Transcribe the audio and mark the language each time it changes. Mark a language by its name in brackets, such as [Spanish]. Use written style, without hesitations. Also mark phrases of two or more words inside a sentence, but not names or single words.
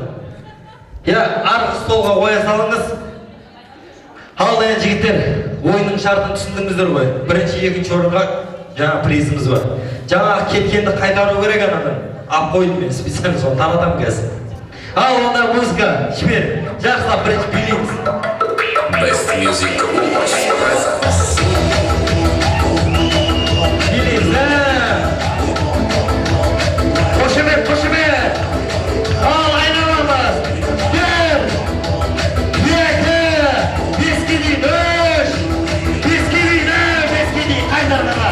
[Kazakh] Арғы столға қоя салыңыз. Ал енді жігіттер, ойынның шартын түсіндіңіздер ғой. Бірінші, екінші орынға жаңа призіміз бар. Жаңағы кеткенді қайтару керек анадан. Ап қойдым мен специально соны таратамын қазір. Ал онда музыка жібер. Жақсылап бірінші билейміз. [English] Best music presents. [Kazakh] Қошемет. Ал айналамыз. 1, 2, 5-ке дейін. 3, 5-ке дейін. Қайтарғаға.